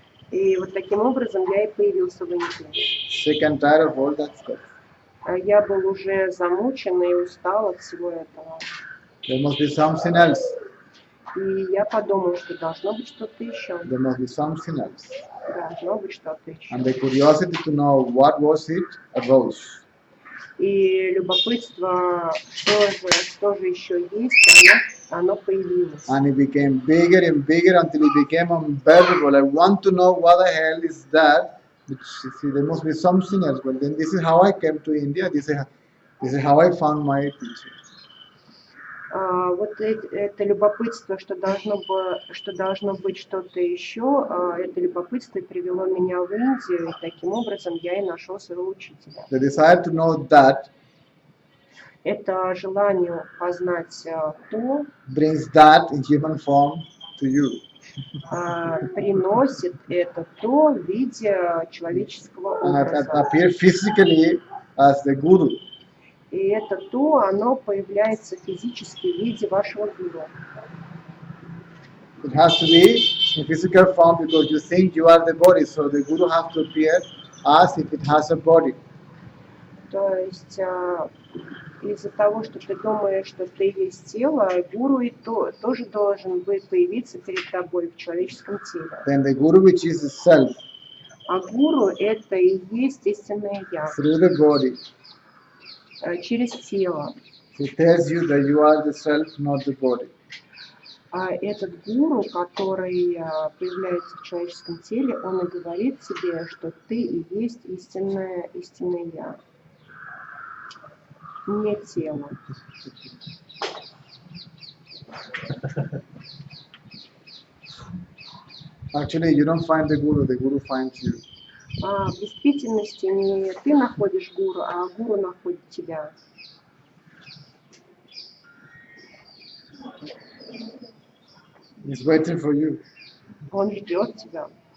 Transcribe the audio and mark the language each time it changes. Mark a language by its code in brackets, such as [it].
[ru] И вот таким образом я и появился в Индии. [en] Sick and tired of all that stuff. [ru] Я был уже замучен и устал от всего этого. [en] There must be something else. [ru] И я подумал, что должно быть что-то еще. [en] There must be something else. [ru] Должно быть что-то еще. [en] And the curiosity to know what was it arose. [ru] И любопытство, что же еще есть, оно появилось. [en] And it became bigger and bigger until it became unbearable. I want to know what the hell is that. Which, see, there must be something else. But then this is how I came to India. This is how I found my teacher. [ru] Вот это любопытство, что должно быть что-то еще, это любопытство привело меня в Индию, и таким образом я и нашел своего учителя. [en] The desire to know that [ru] Это желание познать то, [en] brings that in human form to you. [ru] приносит это то в виде человеческого [en] And it [ru] образа. [en] appear physically as the guru. [ru] И это то, оно появляется физически в виде вашего гуру. [en] It has to be in physical form because you think you are the body. So the guru has to appear as if it has a body. [ru] То есть из-за того, что ты думаешь, что ты есть тело, гуру и тоже должен появиться перед тобой в человеческом теле. [en] Then the guru, which is the self, [ru] А гуру это и есть истинное я. [en] through the body, [ru] Через тело. [en] he tells you that you are the self, not the body. [ru] А этот гуру, который появляется в человеческом теле, он и говорит тебе, что ты и есть истинное я. Не тело. [en] Actually, you don't find the guru finds you. [ru] В действительности не ты находишь гуру, а гуру находит тебя. [en] He's waiting for you. [ru] Он ждет тебя.